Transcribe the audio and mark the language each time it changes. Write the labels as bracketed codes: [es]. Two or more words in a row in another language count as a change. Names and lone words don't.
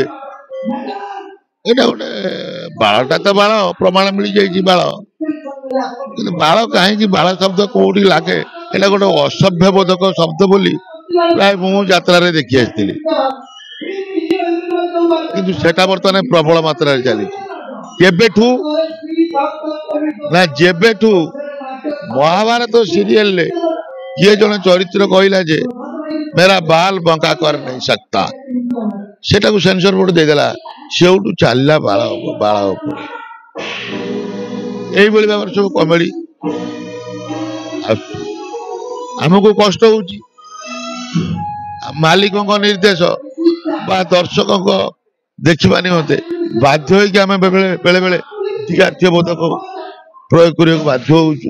[or] ଏଇଟା ଗୋଟେ ବାଳଟା ତ ବାଳ ପ୍ରମାଣ ମିଳିଯାଇଛି ବାଳ କିନ୍ତୁ ବାଳ କାହିଁକି ବାଳ ଶବ୍ଦ କୋଉଠି ଲାଗେ ଏଇଟା ଗୋଟେ ଅସଭ୍ୟ ବୋଧକ ଶବ୍ଦ ବୋଲି ପ୍ରାୟ ମୁଁ ଯାତ୍ରାରେ ଦେଖି ଆସିଥିଲି କିନ୍ତୁ ସେଟା ବର୍ତ୍ତମାନ ପ୍ରବଳ ମାତ୍ରାରେ ଚାଲିଛି। କେବେଠୁ ନା ଯେବେଠୁ ମହାଭାରତ ସିରିଏଲରେ କିଏ ଜଣେ ଚରିତ୍ର କହିଲା ଯେ [hi] मेरा बाल बंका कर नहीं सकता [or] सेटाକୁ ସେନ୍ସର ବୋର୍ଡ ଦେଇଦେଲା ସେଉଠୁ ଚାଲିଲା ବାଳ ଉପରେ এইଭଳି ଭାବରେ ସବୁ କମେଡି ଆମକୁ କଷ୍ଟ ହଉଛି। ମାଲିକଙ୍କ ନିର୍ଦ୍ଦେଶ ବା ଦର୍ଶକଙ୍କ ଦେଖିବା ନିମନ୍ତେ ବାଧ୍ୟ ହେଇକି ଆମେ ବେଳେ ବେଳେ ଜାତୀୟ ବୋଧକ ପ୍ରୟୋଗ କରିବାକୁ ବାଧ୍ୟ ହଉଛୁ।